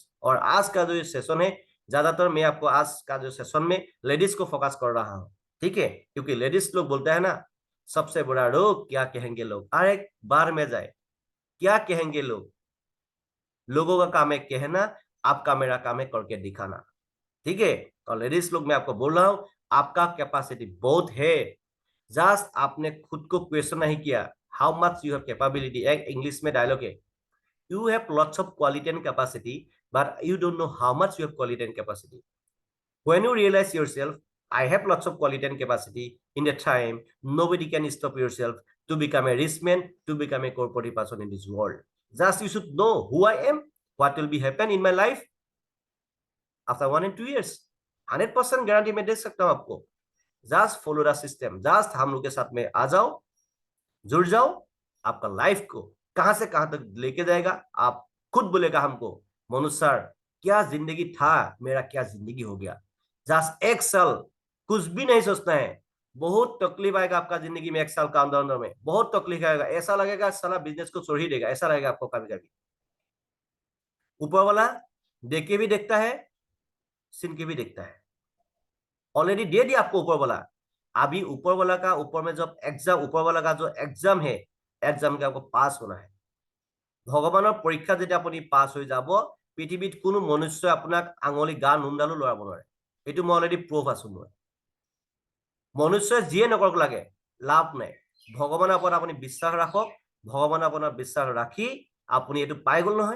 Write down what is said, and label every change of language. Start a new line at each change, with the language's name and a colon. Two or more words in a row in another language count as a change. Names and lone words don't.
Hindi: और आज का जो ये सेशन है, ज्यादातर मैं आपको आज का जो सेशन में लेडीज को फोकस कर रहा हूँ, ठीक है, क्योंकि लेडीज लोग बोलते हैं ना, सबसे बड़ा रोग क्या कहेंगे लोग, अरे एक बार में जाए, क्या कहेंगे लोग, लोगों का काम है कहना, आपका मेरा काम है करके दिखाना, ठीक है। तो लेडीज लोग मैं आपको बोल रहा हूं, आपका कैपेसिटी बहुत है, जस्ट आपने खुद को क्वेश्चन नहीं किया,
English: how much you have capability.
Hindi: एक इंग्लिश में डायलॉग है,
English: you have lots of quality and capacity but you don't know how much you have quality and capacity. When you realize yourself, I have lots of quality and capacity, in the time, nobody can stop yourself to become a rich man, to become a corporate person in this world. Just you should know who I am, what will be happen in my life after 1 and 2 years.
Hindi: 100% गारंटी मैं दे सकता हूं आपको।
English: just follow the system,
Hindi: जस्ट हम लोग के साथ में आ जाओ, जुड़ जाओ, आपका लाइफ को कहां से कहां तक लेके जाएगा आप खुद बोलेगा हमको, मनुष्य सर क्या जिंदगी था, मेरा क्या जिंदगी हो गया। जस्ट 1 साल, कुछ भी नहीं सोचना है, बहुत तकलीफ आएगा आपका जिंदगी में 1 साल का अंदर में, बहुत तकलीफ आएगा, ऐसा लगेगा साला बिजनेस को छोड़ ही देगा, ऐसा लगेगा आपको कभी कभी। ऊपर वाला देख के भी देखता है, सुन के भी देखता है, ऑलरेडी दे दिया आपको ऊपर वाला। अभी ऊपर वाला का ऊपर में जब एग्जाम, ऊपर वाला का जो एग्जाम है, एग्जाम के आपको पास होना है।
Assamese: ভগৱানৰ পৰীক্ষা যেতিয়া আপুনি পাছ হৈ যাব, পৃথিৱীত কোনো মনুষ্যই আপোনাক আঙুলি গা নোমডালো লৰাব নোৱাৰে, এইটো মই
English: already proof
Assamese: আছো। মই মনুষ্যই যিয়ে নকৰক লাগে লাভ নাই, ভগৱানৰ ওপৰত আপুনি বিশ্বাস ৰাখক, ভগৱানৰ আপোনাৰ বিশ্বাস ৰাখি আপুনি এইটো পাই গল নহয়।